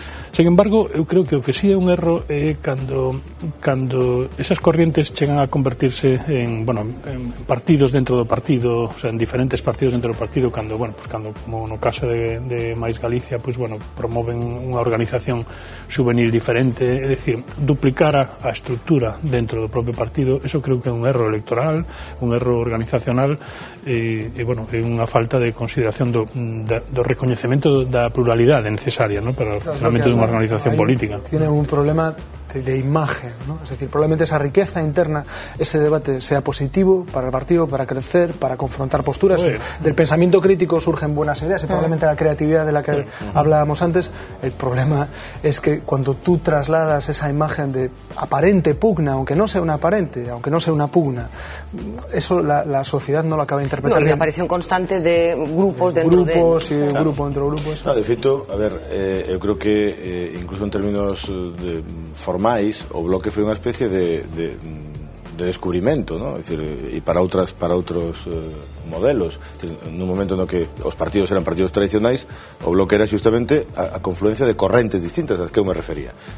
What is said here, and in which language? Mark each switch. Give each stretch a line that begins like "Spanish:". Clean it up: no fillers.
Galician: Sen embargo, eu creo que o que sí é un erro é cando esas corrientes chegan a convertirse en partidos dentro do partido, o sea, en diferentes partidos dentro do partido, cando como no caso de Mais Galicia, promoven unha organización juvenil diferente, é dicir, duplicar a estrutura dentro do propio partido. Eso creo que é un erro electoral, un erro organizacional e unha falta de consideración do recoñecemento da pluralidade necesaria, ¿no?, para o funcionamento dunha organización política.
Spanish: Tiene un problema de imagen, ¿no? Es decir, probablemente esa riqueza interna, ese debate sea positivo para el partido, para crecer, para confrontar posturas. Del pensamiento crítico surgen buenas ideas y probablemente la creatividad de la que hablábamos antes. El problema es que cuando tú trasladas esa imagen de aparente pugna, aunque no sea una aparente, aunque no sea una pugna, eso la sociedad no lo acaba de interpretar bien. La aparición constante de grupos dentro de grupos y grupo dentro de grupos.
Galician: De feito, a ver, eu creo que incluso en términos formais, o bloque foi unha especie de descubrimento, ¿no?
Spanish: Es decir,
Galician: e para outros modelos. Nun momento no que os partidos eran partidos tradicionais, o bloque era justamente a confluencia de correntes distintas ás que eu me refería.